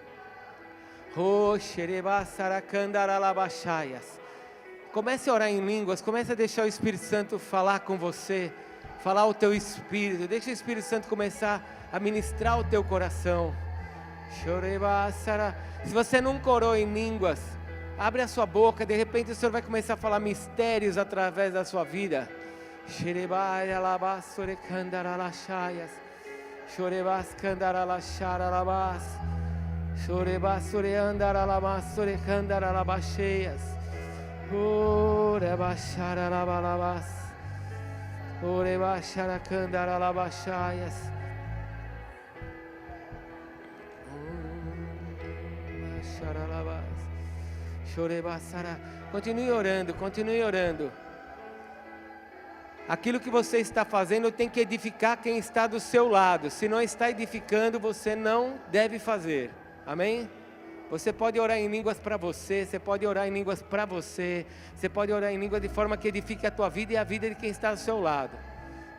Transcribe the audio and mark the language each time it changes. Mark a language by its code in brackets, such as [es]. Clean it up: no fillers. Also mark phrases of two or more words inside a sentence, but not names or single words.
[pt] Comece a orar em línguas, comece a deixar o Espírito Santo falar com você, falar o teu espírito, deixa o Espírito Santo começar a ministrar o teu coração. Se você nunca orou em línguas, abre a sua boca, de repente o Senhor vai começar a falar mistérios através da sua vida. Ore baixara labalabas, ore baixara candara labachaias, baixara labas, chore baixara. Continue orando, continue orando. Aquilo que você está fazendo tem que edificar quem está do seu lado. Se não está edificando, você não deve fazer. Amém? Você pode orar em línguas para você, você pode orar em línguas para você, você pode orar em línguas de forma que edifique a tua vida e a vida de quem está ao seu lado.